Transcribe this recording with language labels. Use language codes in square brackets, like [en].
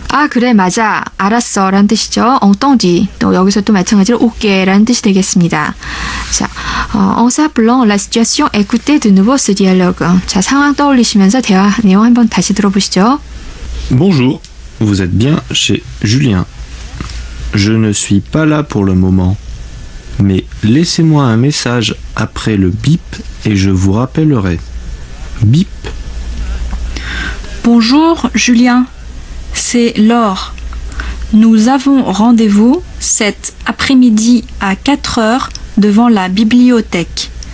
[ko] 그래, 맞아, 알았어 라는 뜻이죠. [fr] entendu. [ko] 또 여기서 또 마찬가지로 OK 라는 뜻이 되겠습니다. 자, [fr] en s'appelant la situation, écoutez de nouveau ce dialogue. [ko] 자, 상황 떠올리시면서 대화 내용 한번 다시 들어보시죠. [fr] Bonjour, vous êtes bien chez Julien. Je ne suis pas là pour le moment, mais laissez-moi un message après le bip et je vous rappellerai. Bip. Bonjour Julien, c'est Laure. Nous avons rendez-vous cet après-midi à 4 heures devant la bibliothèque.